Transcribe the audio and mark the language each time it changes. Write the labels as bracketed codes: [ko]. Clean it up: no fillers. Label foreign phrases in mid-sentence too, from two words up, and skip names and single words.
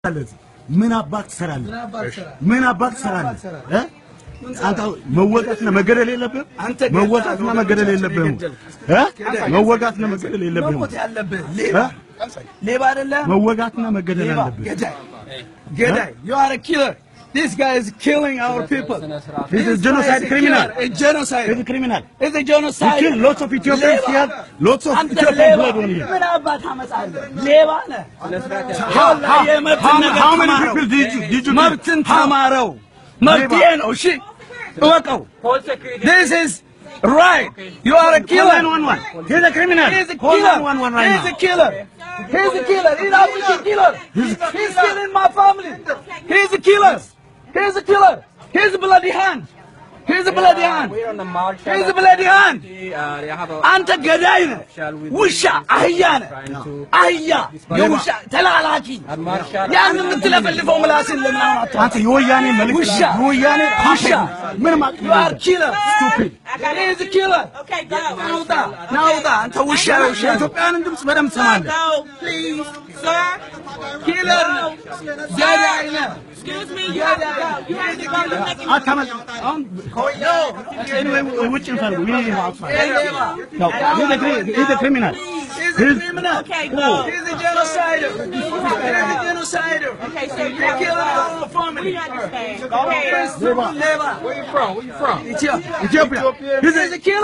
[am] ምን አባክ ትሰራለህ? ምን አባክ ትሰራለህ? አንተ መወጋትና መገደል የለብህም። መወጋትና መገደል የለብህም። መወጋትና መገደል የለብህም። ሌባ አይደለም። መወጋትና መገደል አለብህ። [en] ገዳይ you are a killer. This guy is killing our people. He's a genocide criminal. A genocide. He's a criminal. He's a genocide. He killed lots of Ethiopians here. Lots of Ethiopian blood on here. [am] ምን አባት አመጣለህ? ሌባ ነህ። [en] How many people did you [am] መብትን ተማረው። መብቴ ነው። እሺ እወቀው። [en] This is right. You are a killer. He's a criminal. He's a killer. He's a killer. He's a killer. He's a killer. He's killing my family. He's a killer. He's a killer. He's a bloody hand. He's a bloody hand. He's a bloody hand. [am] አንተ ገዳይ ነህ። ውሻ አህያ ነህ። አህያ የውሻ ተላላኪ። ያን የምትለፈልፈው ምላስን ለምን አማጣ? አንተ የወያኔ መልእክት ውሻ የወያኔ ውሻ ምንም [en] You are killer. Stupid. He's a killer. Okay, go. [am] ናውጣ አንተ ውሻ ውሻ የኢትዮጵያንን ድምጽ በደምብ ትሰማለህ። [en] Go, please, sir. [am] Killer ነህ። ገዳይ ነህ። [en] Excuse me, you have to go. You have to go. You're making [am] አታመልጥ። አሁን ውጭ እንፈልግ። [en] He's a criminal. He's a criminal. Okay, go. He's a genocider. He's a genocider. Okay, so He killed our family. we understand. Go ahead. Never. Where you from? Where you from? Ethiopia. He's a killer.